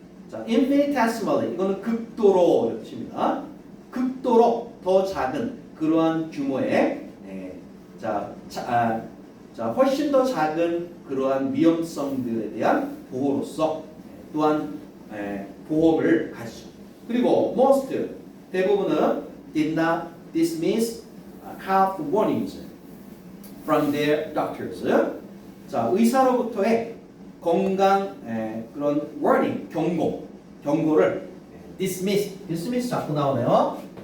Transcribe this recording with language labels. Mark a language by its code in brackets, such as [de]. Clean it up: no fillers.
[ko] 자 infinitesimally 이거는 극도로 이렇게 칩니다. 극도로 더 작은 그러한 규모의 자 훨씬 더 작은 그러한 위험성들에 대한 보호로서 또한 보험을 가지죠. [en] 그리고 most [ko] 대부분은 [en] did not dismiss health warnings from their doctors. [ko] 자 의사로부터의 건강 그런 warning 경고를 dismiss 자꾸 나오네요.